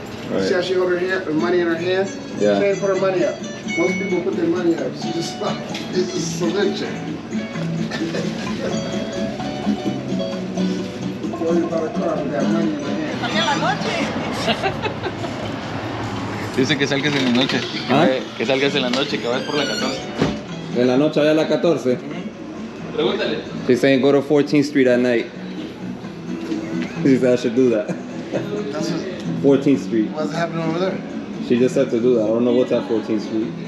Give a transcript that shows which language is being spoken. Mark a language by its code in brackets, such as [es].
[en] Right. See how she hold her money in her hand? Yeah. She ain't put her money up. Most people put their money up. She just this is salute check. Worried about her car with that money in her hand. [es] Dice que salgas en la noche. ¿Ah? Que salgas en la noche, que vas por la 14. En la noche allá a la 14. Pregúntale. [en] She's saying go to 14th Street at night. She said I should do that. That's 14th Street. what's happening over there. She just said to do that. I don't know what's at 14th Street.